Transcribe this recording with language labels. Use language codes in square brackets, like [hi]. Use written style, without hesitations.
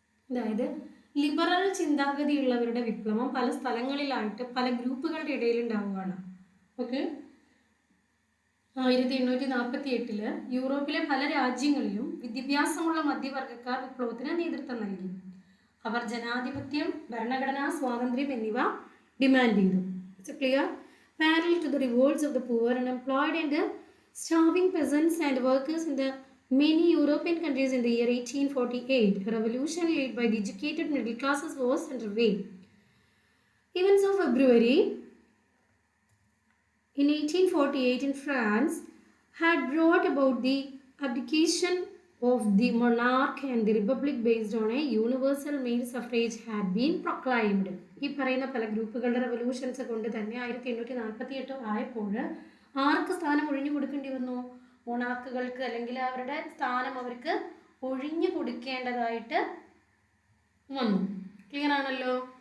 [ml] അതായത് ലിബറൽ ചിന്താഗതിയുള്ളവരുടെ വിപ്ലവം പല സ്ഥലങ്ങളിലായിട്ട് പല ഗ്രൂപ്പുകളുടെ ഇടയിൽ ഉണ്ടാവുകയാണ്. ഓക്കെ, 1848 യൂറോപ്പിലെ പല രാജ്യങ്ങളിലും വിദ്യാഭ്യാസമുള്ള മധ്യവർഗക്കാർ വിപ്ലവത്തിന് നേതൃത്വം നൽകി. അവർ ജനാധിപത്യം, ഭരണഘടനാ സ്വാതന്ത്ര്യം എന്നിവ ഡിമാൻഡ് ചെയ്തു. [en] It's clear? Parallel to the revolts of the poor, unemployed and starving peasants and workers in the many European countries in the year 1848, a revolution led by the educated middle classes was underway. Events of February in 1848 in France had brought about the abdication of the monarch and the republic based on a universal male suffrage had been proclaimed. [ml] ഈ പറയുന്ന പല ഗ്രൂപ്പുകളുടെ revolutions കൊണ്ട് തന്നെ 1848 ആയപ്പോൾ ആർക്ക് സ്ഥാനം ഒഴിഞ്ഞു കൊടുക്കേണ്ടി വന്നു? മൊണാർക്കുകൾക്ക്, അല്ലെങ്കിൽ അവരുടെ സ്ഥാനം അവർക്ക് ഒഴിഞ്ഞു കൊടുക്കേണ്ടതായിട്ട് വന്നു. ക്ലിയർ ആണല്ലോ?